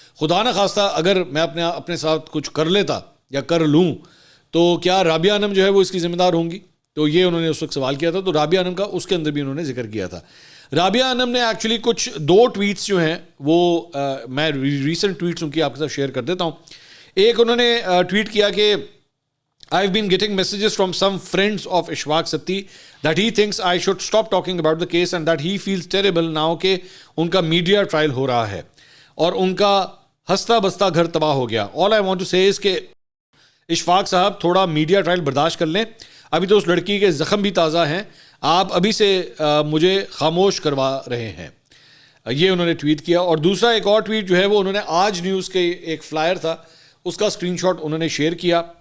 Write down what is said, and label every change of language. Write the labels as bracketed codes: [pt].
[ur] خدا نہ خواستہ اگر میں اپنے ساتھ کچھ کر لیتا یا کر لوں تو کیا رابعہ انم جو ہے وہ اس کی ذمہ دار ہوں گی. تو یہ انہوں نے اس وقت سوال کیا تھا. تو رابعہ انم کا اس کے اندر بھی انہوں نے ذکر کیا تھا. رابعہ انم نے ایکچولی کچھ 2 ٹویٹس جو ہیں وہ میں ریسنٹ ٹویٹس ان کی آپ کے ساتھ شیئر کر دیتا ہوں. [en] ایک انہوں نے ٹویٹ کیا کہ I've been getting messages from some friends of Ishfaq Satti that he thinks I should stop talking about the case and that he feels terrible now [ur] کہ ان کا میڈیا ٹرائل ہو رہا ہے اور ان کا ہنستا بستا گھر تباہ ہو گیا. [en] All I want to say is [ur] کہ اشفاق صاحب تھوڑا میڈیا ٹرائل برداشت کر لیں, ابھی تو اس لڑکی کے زخم بھی تازہ ہیں, آپ ابھی سے مجھے خاموش کروا رہے ہیں. یہ انہوں نے ٹویٹ کیا. اور دوسرا ایک اور ٹویٹ جو ہے وہ انہوں نے آج نیوز کے ایک فلائر تھا اس کا اسکرین شاٹ انہوں نے شیئر کیا.